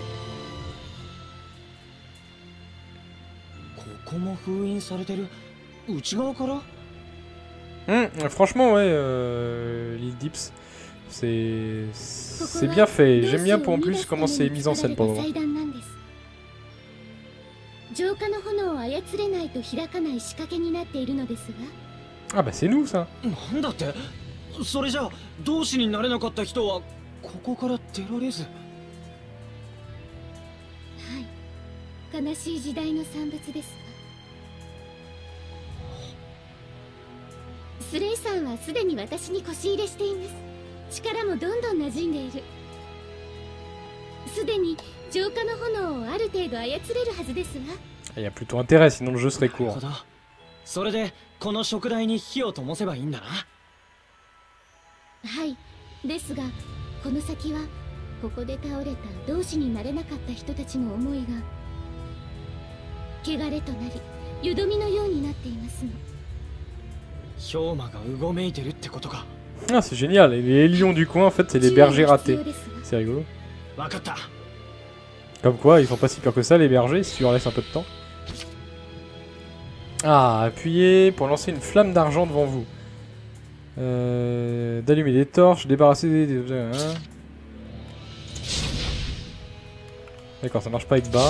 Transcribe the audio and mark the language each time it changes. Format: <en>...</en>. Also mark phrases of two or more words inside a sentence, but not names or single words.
<fr>Franchement, ouais, Lil Dips. C'est bien fait. J'aime bien pour en plus comment c'est mis en scène pour le moment.</fr> <ja>操れないと開かない仕掛けになっているのですわ。</ja> <fr>Ah bah c'est nous ça.</fr> <ja>なんだって？それじゃあ同志になれなかった人はここから出られず。はい、悲しい時代の産物ですわ。スレイさんはすでに私に腰入れしています。力もどんどん馴染んでいる。すでに浄化の炎をある程度操れるはずですわ。</ja> <fr>Il y a plutôt intérêt, sinon le jeu serait</fr> <ja>なる</ja> <fr>court.</fr> <ja>ほど。それでこの食台に火を灯せばいいんだな。はい、ですがこの先はここで倒れた同志になれなかった人たちの思いが汚れとなりよどみのようになっていますの。氷馬がうごめいてるってことか。</ja> <fr>Ah c'est génial, et les lions du coin en fait c'est les bergers ratés. C'est rigolo.</fr> <ja>わかった。</ja> <fr>Comme quoi ils sont pas si pires que ça les bergers si tu leur laisses un peu de temps. Ah, appuyez pour lancer une flamme d'argent devant vous. D'allumer des torches, débarrasser des objets. Hein. D'accord, ça marche pas avec bas.</fr>